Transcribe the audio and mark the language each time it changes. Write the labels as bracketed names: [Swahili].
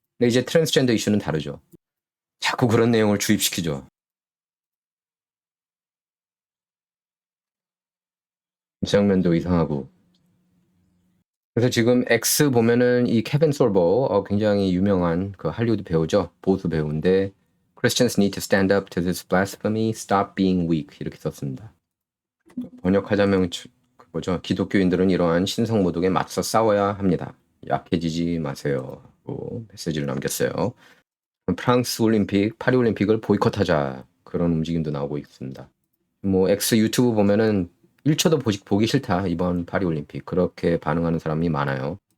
[Korean] 근데 이제 트랜스젠더 이슈는 다르죠. 자꾸 그런 내용을 주입시키죠. 장면도 이상하고. 그래서 지금 X 보면은 이 케빈 솔버, 굉장히 유명한 그 할리우드 배우죠. 보수 배우인데 [English] Christians need to stand up to this blasphemy, stop being weak, [Korean] 이렇게 썼습니다. 번역하자면 그거죠. 기독교인들은 이러한 신성 모독에 맞서 싸워야 합니다. 약해지지 마세요, 고 메시지를 남겼어요. 프랑스 올림픽, 파리 올림픽을 보이콧하자, 그런 움직임도 나오고 있습니다. 뭐 X 유튜브 보면은 1초도 보기 싫다, 이번 파리 올림픽, 그렇게 반응하는 사람이 많아요.